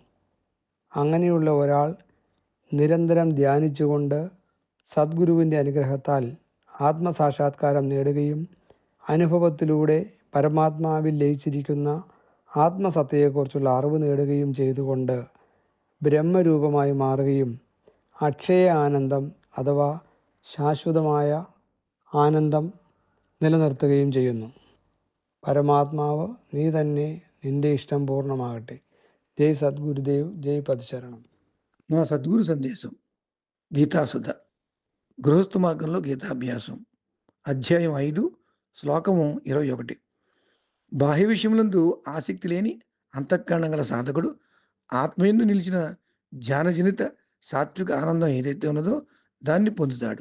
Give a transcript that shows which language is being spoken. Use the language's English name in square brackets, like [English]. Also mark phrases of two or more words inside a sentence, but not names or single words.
[Malayalam] അങ്ങനെയുള്ള ഒരാൾ നിരന്തരം ധ്യാനിച്ചുകൊണ്ട് സദ്ഗുരുവിൻ്റെ അനുഗ്രഹത്താൽ ആത്മസാക്ഷാത്കാരം നേടുകയും അനുഭവത്തിലൂടെ പരമാത്മാവിൽ ലയിച്ചിരിക്കുന്ന ആത്മസത്തയെക്കുറിച്ചുള്ള അറിവ് നേടുകയും ചെയ്തുകൊണ്ട് ബ്രഹ്മരൂപമായി മാറുകയും അക്ഷയ ആനന്ദം അഥവാ ശാശ്വതമായ ആനന്ദം നിലനിർത്തുകയും ചെയ്യുന്നു. പരമാത്മാവ് നീ തന്നെ, നിന്റെ ഇഷ്ടം പൂർണ്ണമാകട്ടെ. [Telugu] జై సద్గురుదేవ్, జై పదశరణం. నా సద్గురు సందేశం గీతాసుధ గృహస్థ మార్గంలో గీతాభ్యాసం అధ్యాయం 5 శ్లోకము 21. బాహ్య విషయములందు ఆసక్తి లేని అంతఃకరణం గల సాధకుడు ఆత్మయందు నిలిచిన ధ్యానజనిత సాత్విక ఆనందం ఏదైతే ఉన్నదో దాన్ని పొందుతాడు.